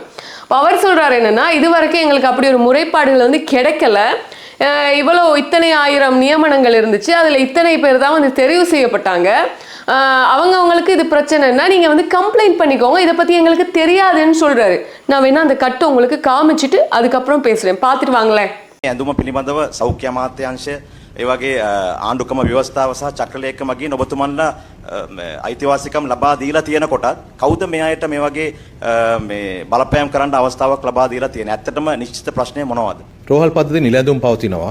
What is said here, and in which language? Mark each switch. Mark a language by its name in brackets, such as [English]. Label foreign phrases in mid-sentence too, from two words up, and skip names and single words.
[Tamil] அவர் சொல்கிறார் என்னன்னா, இது வரைக்கும் எங்களுக்கு அப்படி ஒரு முறைப்பாடுகள் வந்து கிடைக்கல, இத்தனை 1000 நியமனங்கள் இருந்துச்சு, அதில் இத்தனை பேர் தான் வந்து தெரிவு செய்யப்பட்டாங்க, அவங்களுக்கு இது பிரச்சனைன்னா நீங்கள் வந்து கம்ப்ளைண்ட் பண்ணிக்கோங்க, இதை பற்றி எங்களுக்கு தெரியாதுன்னு சொல்கிறாரு. நான் வேணா அந்த கட்டை உங்களுக்கு காமிச்சிட்டு அதுக்கப்புறம் பேசுகிறேன், பார்த்துட்டு வாங்களேன். [Sinhala] ඇඳුම පිළිබඳව සෞඛ්‍ය අමාත්‍යාංශය ඒ වගේ ආණ්ඩුක්‍රම ව්‍යවස්ථාව සහ චක්‍රලේඛ මගින් ඔබතුමන්ලා අයිතිවාසිකම් ලබා දීලා තියෙන කොටත් කවුද මේ අයට මේ වගේ මේ බලපෑම් කරන්න අවස්ථාවක් ලබා දීලා තියෙන්නේ? ඇත්තටම නිශ්චිත ප්‍රශ්නය මොනවද? රෝහල් පද්ධති නිලැඳුම් පවතිනවා.